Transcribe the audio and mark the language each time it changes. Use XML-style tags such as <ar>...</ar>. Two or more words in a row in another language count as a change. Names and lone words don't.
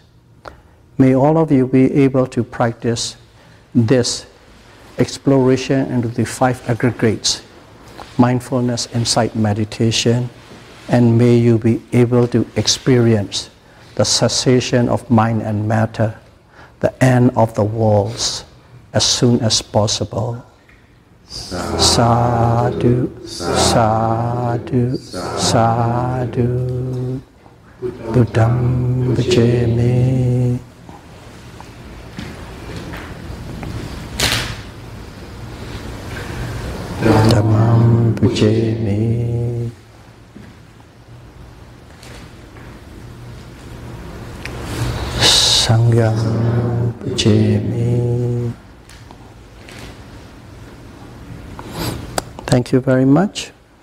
<en>May all of you be able to practice this exploration into the 5 aggregates, mindfulness, insight, meditation, and may you be able to experience the cessation of mind and matter, the end of the worlds, as soon as possible.</en> <pi>Sadhu, sadhu, sadhu. Buddham vijayami. Dhammam vijayami. Sangham vijayami.</pi> <en>Thank you very much.</en>